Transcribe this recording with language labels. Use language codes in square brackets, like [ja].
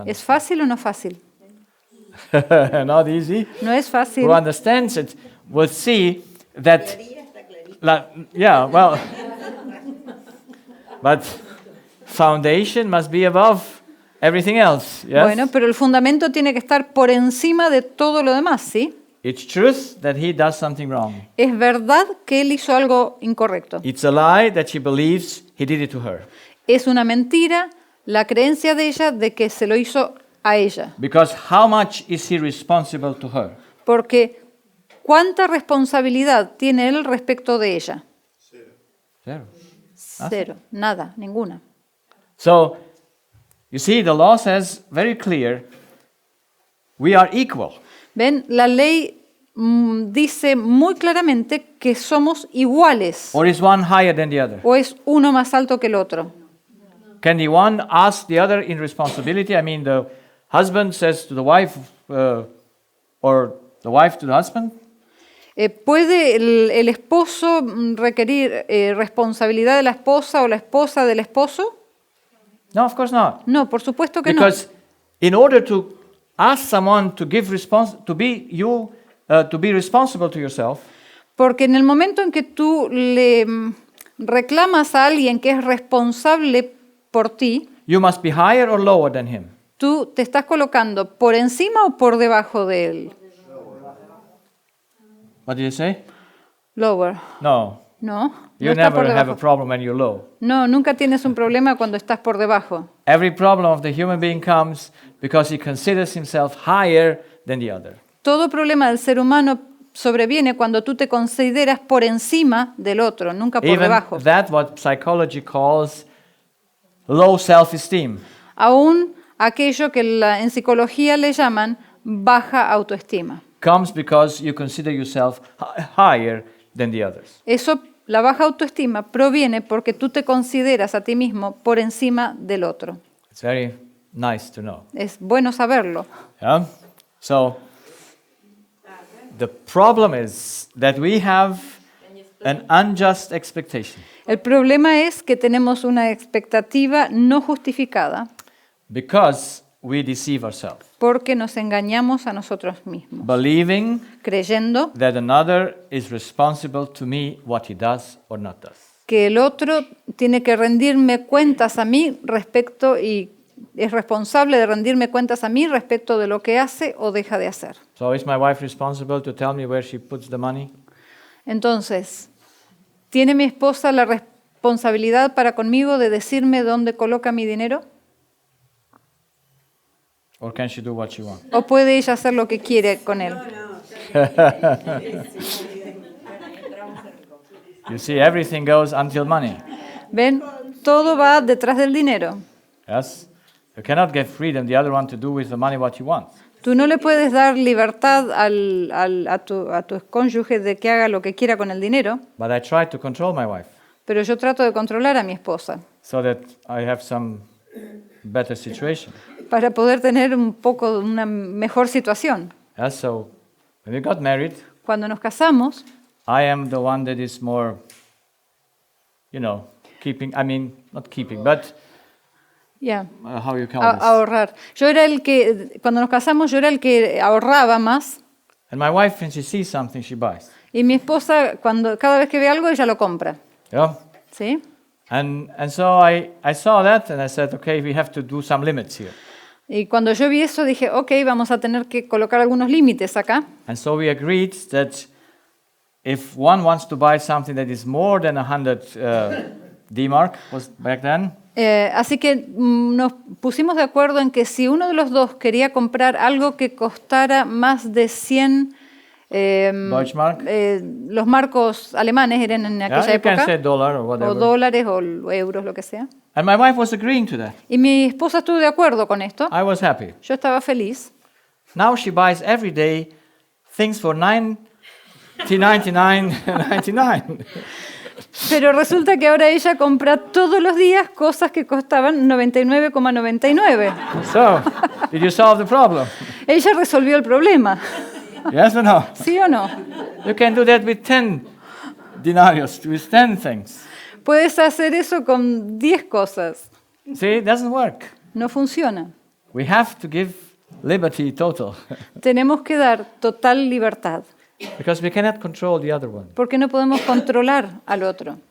[es] ¿Es [en] understand? [es] fácil o no fácil? [en] Not easy. [es] No es fácil. [en] Who understands it will see that, [es] Teoría está clarito. [en] yeah, well, but foundation must be above everything else. Yes? [es] Bueno, pero el fundamento tiene que estar por encima de todo lo demás, ¿sí? [en] It's truth that he does something wrong. [es] Es verdad que él hizo algo incorrecto. [en] It's a lie that she believes he did it to her. [es] Es una mentira la creencia de ella de que se lo hizo a ella. [en] Because how much is he responsible to her? [es] Porque ¿cuánta responsabilidad tiene él respecto de ella? [en] Zero. [es] Cero, nada, ninguna. [en] So, you see, the law says very clear, we are equal. [es] ¿Ven? La ley dice muy claramente que somos iguales. [en] Or is one higher than the other? [es] ¿O es uno más alto que el otro? [en] Can the one ask the other in responsibility? I mean, the husband says to the wife, or the wife to the husband? [es] ¿Puede el esposo requerir responsabilidad de la esposa o la esposa del esposo? [en] No, of course not. [es] No, por supuesto que no. [en] Because in order to ask someone to give to be responsible to yourself, [es] Porque en el momento en que tú le reclamas a alguien que es responsable por ti, [en] you must be higher or lower than him. [es] tú te estás colocando por encima o por debajo de él. [en] What did you say? Lower. No. [es] No, [en] You [es] no está por [en] never have a [es] debajo. [en] problem when you're low. [es] No, nunca tienes un problema cuando estás por debajo. [en] Every problem of the human being comes because he considers himself higher than the other. [es] Todo problema del ser humano sobreviene cuando tú te consideras por encima del otro, nunca por [en] Even [es] debajo. [en] that what psychology calls low self-esteem. [es] Aún aquello que en psicología le llaman baja autoestima. [en] Comes because you consider yourself higher than the others. [es] Eso, la baja autoestima proviene porque tú te consideras a ti mismo por encima del otro. [en] It's very nice to know. [es] Es bueno saberlo. [en] Yeah? So, the problem is that we have an unjust expectation [es] El problema es que tenemos una expectativa no justificada [en] because we deceive ourselves, [es] porque nos engañamos a nosotros mismos, [en] believing [es] creyendo [en] that another is responsible to me what he does or not does. [es] que el otro tiene que rendirme cuentas a mí respecto y es responsable de rendirme cuentas a mí respecto de lo que hace o deja de hacer. [en] So is my wife responsible to tell me where she puts the money? [es] Entonces, ¿tiene mi esposa la responsabilidad para conmigo de decirme dónde coloca mi dinero? [en] Or can she do what she wants? [es] ¿O puede ella hacer lo que quiere con él? [en] No, You see, everything goes until money. [es] ¿Ven? Todo va detrás del dinero. [en] Yes? You cannot give freedom the other one to do with the money what you want. [es] Tú no le puedes dar libertad a tu cónyuge de que haga lo que quiera con el dinero, [en] But I try to control my wife [es] pero yo trato de controlar a mi esposa [en] so that I have some better situation. [es] para poder tener una mejor situación. [en] Yes? So when we got married, [es] Cuando nos casamos, [en] I am the one that is more, keeping, not keeping, but [es] ya, [en] how you call this? [es] ahorrar. Cuando nos casamos, yo era el que ahorraba más [en] And my wife, when she sees something, she buys. [es] y mi esposa, cada vez que ve algo, ella lo compra. [en] Yeah? [es] ¿Sí? [en] And so I saw that and I said, okay, we have to do some limits here. [es] Y cuando yo vi eso, dije, ok, vamos a tener que colocar algunos límites acá. [en] And so we agreed that if one wants to buy something that is more than 100 D-mark, was back then, [es] Así que nos pusimos de acuerdo en que si uno de los dos quería comprar algo que costara más de 100 [en] Deutschmark. [es] Los marcos alemanes eran en aquella [en] you can [es] época, [en] say dollar or whatever. [es] o dólares o euros, lo que sea. [en] And my wife was agreeing to that. [es] Y mi esposa estuvo de acuerdo con esto. [en] I was happy. [es] Yo estaba feliz. [en] Now she buys every day things for 99.99. [es] Pero resulta que ahora ella compra todos los días cosas que costaban 99,99. [en] So, did you solve the problem? [es] Ella resolvió el problema. [en] Yes or no? [es] ¿Sí o no? [en] You can do that with 10 denarios, with 10 things. [es] Puedes hacer eso con 10 cosas. [en] See, it doesn't work. [es] No funciona. [en] We have to give liberty total [es] Tenemos que dar total libertad, [en] because we cannot control the other one. [es] porque no podemos controlar al otro.